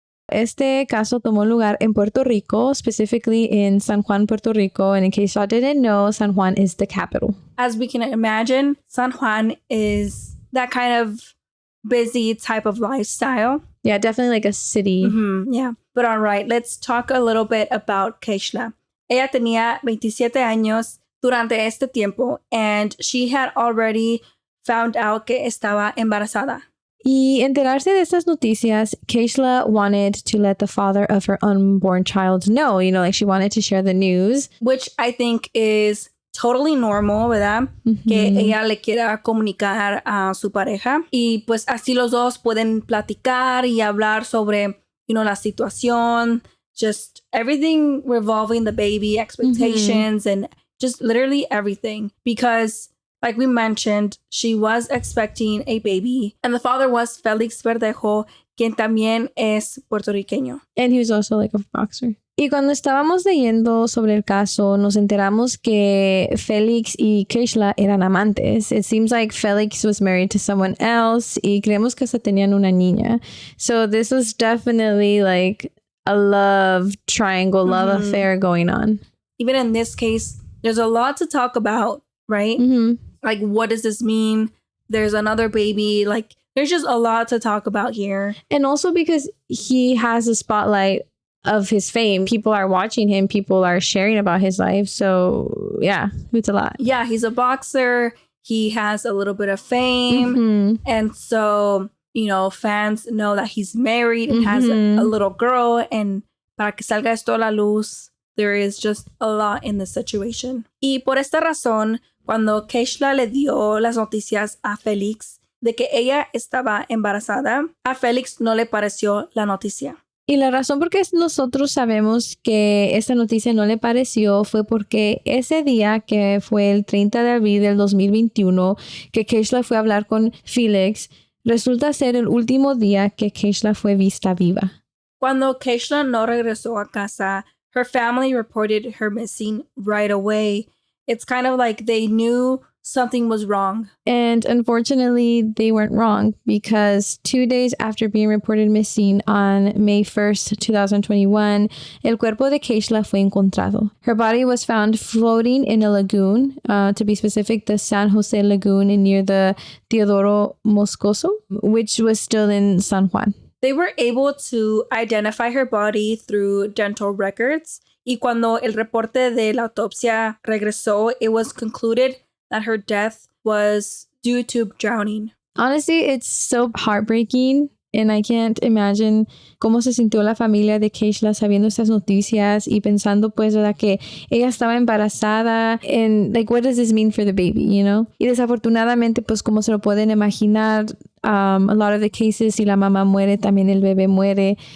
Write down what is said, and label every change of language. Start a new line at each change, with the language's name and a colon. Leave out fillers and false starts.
Spanish: Este caso tomó lugar en Puerto Rico,
English: specifically in
Spanish: San Juan, Puerto Rico.
English: And in case y'all didn't know, San Juan is the capital. As we can imagine, San Juan is that kind of busy type of lifestyle. Yeah, definitely like a city. Yeah. But all right, let's talk a little bit about Keishla.
Spanish: Ella tenía 27 años durante este tiempo,
English: and she had already found out
Spanish: que estaba embarazada. Y enterarse de estas noticias,
English: Keishla wanted to let the father of her unborn child know, like she wanted to share the news. Which I think is totally normal,
Spanish: ¿verdad? Que ella le quiera comunicar a su pareja. Y pues así los dos pueden platicar y hablar sobre, la situación,
English: just everything revolving the baby, expectations, and just literally everything. Because like we mentioned, she was expecting a baby. And the father was Felix Verdejo,
Spanish: quien también es puertorriqueño.
English: And he was also like a boxer.
Spanish: Y cuando estábamos leyendo sobre el caso, nos enteramos que Felix y Keishla eran amantes.
English: It seems like Felix was married to someone else
Spanish: y creemos que hasta tenían una niña.
English: So this was definitely like a love triangle, love affair going on. Even in this case, there's a lot to talk about, right? Like, what does this mean? There's another baby. Like, there's just a lot to talk about here. And also because he has a spotlight of his fame. People are watching him. People are sharing about his life. So, yeah, it's a lot. Yeah, he's a boxer. He has a little bit of fame. And so, fans know that he's married and has a little girl. And
Spanish: para que salga esto a la luz,
English: there is just a lot in this situation.
Spanish: Y por esta razón, cuando Keishla le dio las noticias a Félix de que ella estaba embarazada, a Félix no le pareció la noticia. Y la razón por qué nosotros sabemos que esta noticia no le pareció fue porque ese día, que fue el 30 de abril del 2021, que Keishla fue a hablar con Félix, resulta ser el último día que Keishla fue vista viva. Cuando Keishla no regresó a casa,
English: her family reported her missing right away. It's kind of like they knew something was wrong. And unfortunately, they weren't wrong, because 2 days after being reported missing on May 1st, 2021,
Spanish: el cuerpo de Keishla fue encontrado.
English: Her body was found floating in a lagoon, to be specific, the San Jose Lagoon near the Teodoro Moscoso, which was still in San Juan. They were able to identify her body through dental records. Y cuando el reporte de la autopsia regresó, it was concluded that her death was due to drowning. Honestly, it's so heartbreaking. And I can't imagine
Spanish: cómo se sintió la familia de Keishla sabiendo estas noticias y pensando, pues, ¿verdad? Que ella estaba embarazada.
English: And, like, what does this mean for the baby,
Spanish: Y desafortunadamente, pues, como se lo pueden imaginar,
English: a lot of the cases,
Spanish: si la mamá muere, también el bebé muere.